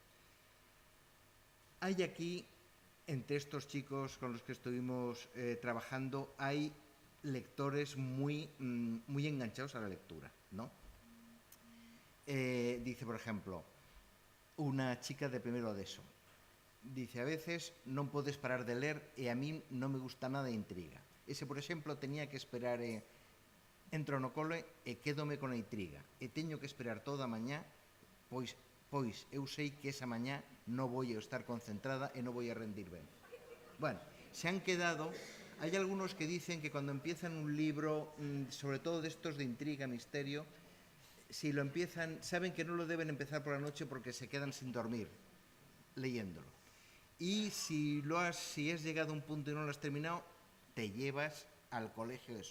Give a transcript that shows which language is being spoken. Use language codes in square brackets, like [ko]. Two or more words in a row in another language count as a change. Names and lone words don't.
[es] Hay aquí, entre estos chicos con los que estuvimos trabajando, hay lectores muy enganchados a la lectura, ¿no? Dice, por ejemplo, una chica de primero de eso. Dice, [gl] a veces non podes parar de ler e a min non me gusta nada a intriga. Ese, por exemplo, tenía que esperar entro no cole e quédome con a intriga. E teño que esperar toda a mañá, pois eu sei que esa mañá non vou estar concentrada e non vou a rendir ben. [es] Bueno, se han quedado... Hay algunos que dicen que cuando empiezan un libro, sobre todo de estos de intriga, misterio, si lo empiezan, saben que no lo deben empezar por la noche porque se quedan sin dormir leyéndolo. Y si has llegado a un punto y no lo has terminado, te llevas al colegio eso.